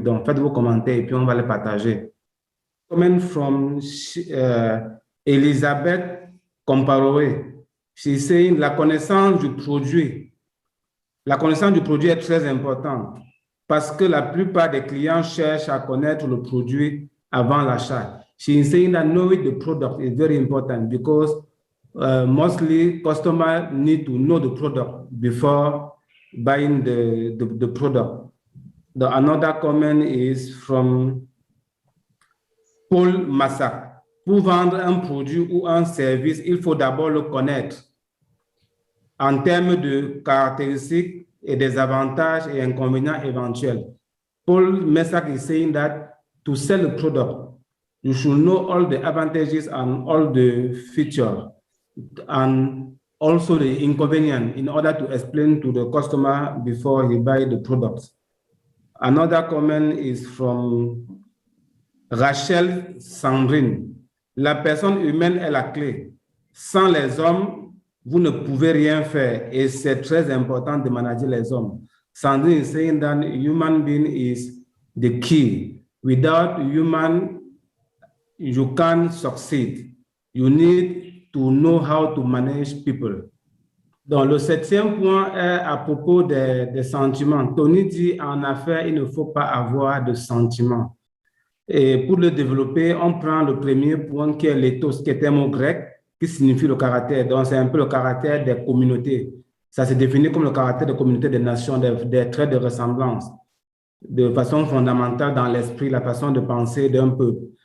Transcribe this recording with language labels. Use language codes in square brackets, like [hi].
[fr] Donc faites vos commentaires et puis on va les partager. [en] Comment from Elisabeth Comparoé. She's saying [fr] la connaissance du produit. La connaissance du produit est très importante parce que la plupart des clients cherchent à connaître le produit avant l'achat. [en] She's saying that knowing the product is very important because mostly customers need to know the product before buying the product. Another comment is from Paul Massac. [fr] Pour vendre un produit ou un service, il faut d'abord le connaître en termes de caractéristiques et des avantages et inconvénients éventuels. [en] Paul Massac is saying that to sell a product, you should know all the advantages and all the features and also the inconvenience in order to explain to the customer before he buys the product. Another comment is from Rachel Sandrine. [fr] La personne humaine est la clé. Sans les hommes, vous ne pouvez rien faire et c'est très important de manager les hommes. [en] Sandrine is saying that human being is the key. Without human, you can't succeed. You need to know how to manage people. [fr] Donc, le 7e point est à propos des sentiments. Tony dit, en affaires, il ne faut pas avoir de sentiments. Et pour le développer, on prend le premier point qui est l'éthos, qui est un mot grec, qui signifie le caractère. Donc, c'est un peu le caractère des communautés. Ça se définit comme le caractère des communautés des nations, des traits de ressemblance, de façon fondamentale dans l'esprit, la façon de penser d'un peuple.